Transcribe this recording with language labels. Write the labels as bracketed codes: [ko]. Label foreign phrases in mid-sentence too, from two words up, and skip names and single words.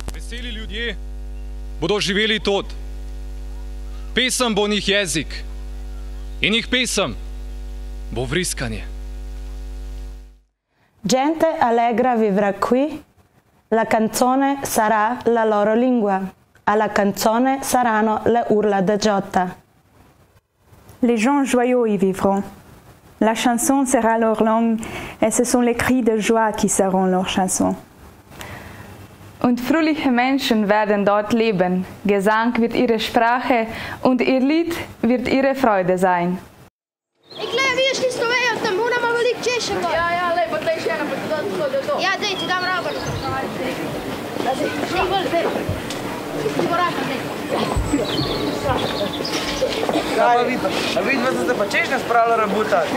[sl] Veseli ljudje bodo živeli tod. Pesem bo njih jezik in njih pesem bo vriskanje. [it] Gente allegra vivrà qui, la canzone sarà la loro lingua, alla canzone saranno le urla de Giotta. [fr] Les gens joyeux y vivront. La chanson sera leur langue et ce sont les cris de joie qui seront leur chanson. [de] Und fröhliche Menschen werden dort leben. Gesang wird ihre Sprache und ihr Lied wird ihre Freude sein. [sl] Ik gledam, vidiš tisto vejo, tam moramo veliko češem. Ja, lepo, daj še ena, pa ti dam tako, da je to. Ja, daj, ti dam rabar. Šli bolj, daj. Koraka, daj. A vidva ste se pa češnja spravila rabutati?